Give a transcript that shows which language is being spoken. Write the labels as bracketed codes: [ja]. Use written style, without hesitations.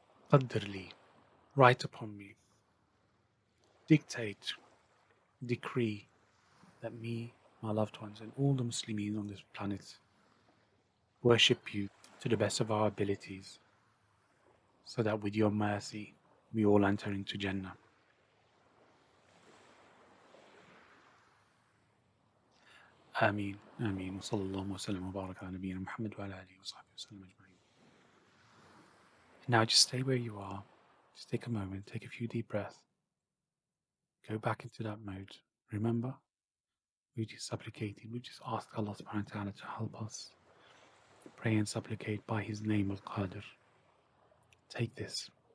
[en] Qadr write upon me, dictate, decree that me my loved ones, and all the Muslims on this planet worship you to the best of our abilities, so that with your mercy we all enter into Jannah. [ar] آمين آمين وصلى الله وسلم وبارك على نبينا محمد وعلى آله وصحبه وسلم أجمعين. [en] Now just stay where you are. Just take a moment, take a few deep breaths. Go back into that mode. Remember, we just supplicated, we just asked Allah subhanahu wa ta'ala to help us. Pray and supplicate by His name Al-Qadir. Take this.